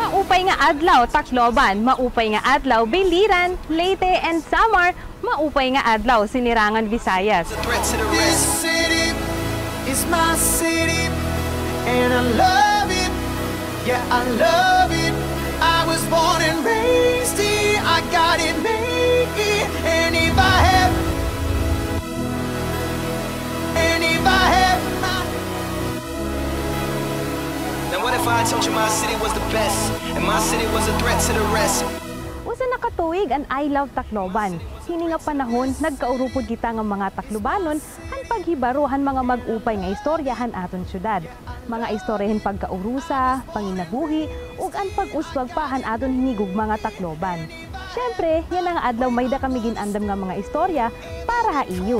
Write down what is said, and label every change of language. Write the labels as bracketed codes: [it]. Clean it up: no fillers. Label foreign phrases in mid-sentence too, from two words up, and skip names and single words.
[war] Maupay nga adlaw Tacloban, maupay nga adlaw Biliran, Leyte and Samar, maupay nga adlaw Sinirangan, Visayas. [en] This city is my city and I love it. Yeah, I love it. I was born and raised here. I got it made here. And if I have Now what if I told you my city was the best and my city was a threat to the rest? [war] Usa nakatuig ang I Love Tacloban. Hini nga panahon nagkaurupod kita nga mga Taclobanon ang paghibaruhan mga mag-upay nga istoryahan aton syudad. Mga istoryahan pagkaurusa, panginabuhi ug ang pag-uswagpahan aton hinigug mga Tacloban. Syempre, yan ang adlaw may da kami ginandam nga mga istorya para ha iyo.